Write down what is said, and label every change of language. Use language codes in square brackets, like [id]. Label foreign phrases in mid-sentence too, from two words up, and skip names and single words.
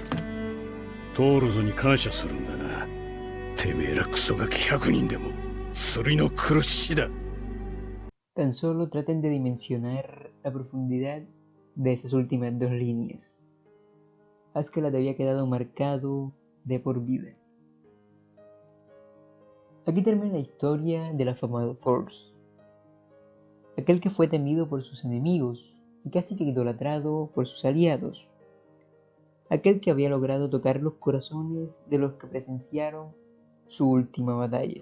[ja] トールズに感謝するんだな。てめえらクソガキ100人でも釣りの苦しだ。 [es] Tan solo traten de dimensionar la profundidad de esas últimas dos líneas. Askeladd había quedado marcado de por vida. Aquí termina la historia del afamado Thor, aquel que fue temido por sus enemigos y casi que idolatrado por sus aliados, aquel que había logrado tocar los corazones de los que presenciaron su última batalla.